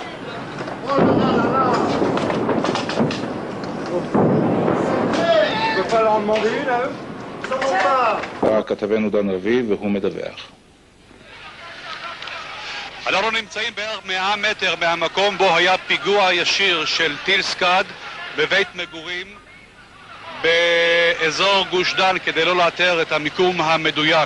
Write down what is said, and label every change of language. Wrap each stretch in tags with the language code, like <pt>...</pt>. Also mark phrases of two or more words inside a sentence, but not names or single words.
<fr>Oh là là là là. Tu peux pas leur en demander une à eux? Comment pas?</fr> <he>כתבנו דן רביב והוא מדווח. אנחנו נמצאים בערך 100 מטר מהמקום בו היה פיגוע ישיר של טיל סקאד בבית מגורים באזור גוש דן כדי לא לאתר את המיקום המדויק.</he>